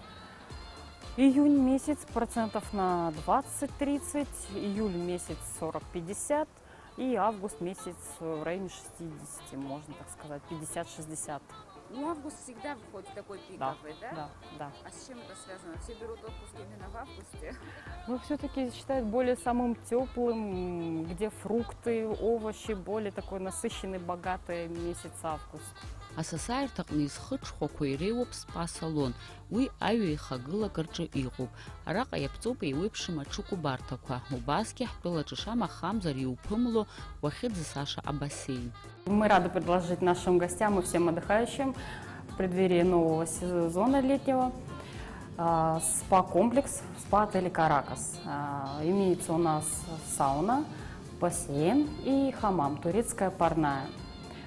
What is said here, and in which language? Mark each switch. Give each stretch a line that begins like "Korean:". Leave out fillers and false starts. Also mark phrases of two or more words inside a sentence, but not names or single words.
Russian: Июнь месяц процентов на 20-30, июль месяц 40-50 и август месяц в районе 60, можно так сказать, 50-60. Ну, август всегда выходит такой пиковый, да? Да. А с чем это связано? Все берут отпуск именно в августе? Ну, все-таки считают более самым теплым, где фрукты, овощи, более такой насыщенный, богатый месяц август.
Abkhazian: Асасаарҭаҟны изхыҽхәақәа иреиуоуп спа-салон, уи аҩ еихагылак рҿы иҟоуп. Араҟа иаԥҵоуп еиуеиԥшым аҽыкәабарҭақәа, убасгьы ҳтәылаҿы шамахамзар иуԥымло уахьыӡысаша абассейн.
Russian: Мы рады предложить нашим гостям и всем отдыхающим в преддверии нового сезона летнего спа-комплекс в спа-отеле «Каракас». Имеется у нас сауна, бассейн и хамам, турецкая парная.